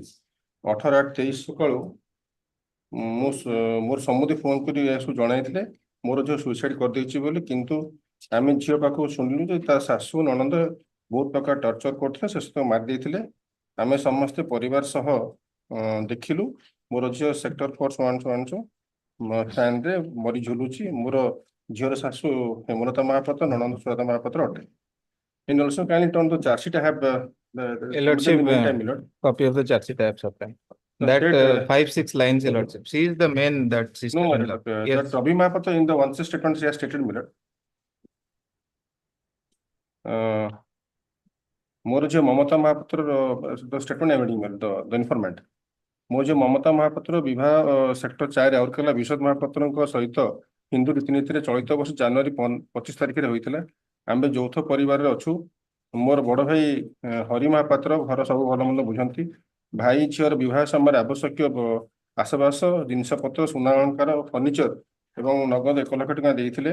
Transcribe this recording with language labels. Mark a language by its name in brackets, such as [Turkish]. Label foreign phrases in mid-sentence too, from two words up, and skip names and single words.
[Odia] 18/8/23 ସକାଳୁ ମୋର ସମୁଦି ଫୋନ କରି ଏହାକୁ ଜଣାଇଥିଲେ ମୋର ଝିଅ ସୁଇସାଇଡ କରିଦେଇଛି ବୋଲି, କିନ୍ତୁ ଆମେ ଝିଅ ପାଖକୁ ଶୁଣିଲୁ ଯେ ତା ଶାଶୁ ନଣନ୍ଦ ବହୁତ ପ୍ରକାର ଟର୍ଚର କରୁଥିଲେ, ଶେଷ ମାରି ଦେଇଥିଲେ। ଆମେ ସମସ୍ତେ ପରିବାର ସହ ଦେଖିଲୁ ମୋର ଝିଅ ସେକ୍ଟର 4 ଫ୍ୟାନରେ ମରି ଝୁଲୁଛି। ମୋର ଝିଅର ଶାଶୁ ହେମଲତା ମହାପାତ୍ର, ନଣନ୍ଦ ସୁଜାତା ମହାପାତ୍ର ଅଟେ। [English] And also kindly turn the charge sheet. I have the Lordship, meantime, Lord. copy of the charge sheet I have supplied. That state, 5-6 lines, Your Lordship. She is the main that sister. No, that Rabi Mahapatra in the one statement she has stated, my lord. [Odia] ମୋର ଝିଅ [English] ମମତା ମହାପାତ୍ର the statement I am reading, the informant. [Odia] ମୋ ଝିଅ ମମତା ମହାପାତ୍ର ବିବାହ ସେକ୍ଟର 4 ରାଉରକେଲା ବିଶୋଧ ମହାପାତ୍ରଙ୍କ ସହିତ ହିନ୍ଦୁ ରୀତିନୀତିରେ ଚଳିତ ବର୍ଷ ଜାନୁଆରୀ 25 ତାରିଖରେ ହୋଇଥିଲା। ଆମେ ଯୌଥ ପରିବାରରେ ଅଛୁ। ମୋର ବଡ ଭାଇ ହରି ମହାପାତ୍ର ଘର ସବୁ ଭଲ ମନ୍ଦ ବୁଝନ୍ତି। ଭାଇ ଝିଅର ବିବାହ ସମୟରେ ଆବଶ୍ୟକୀୟ ଆସବାସ ଜିନିଷପତ୍ର ସୁନା ଅଳଙ୍କାର ଫର୍ଣ୍ଣିଚର ଏବଂ ନଗଦ 1 ଲକ୍ଷ ଟଙ୍କା ଦେଇଥିଲେ।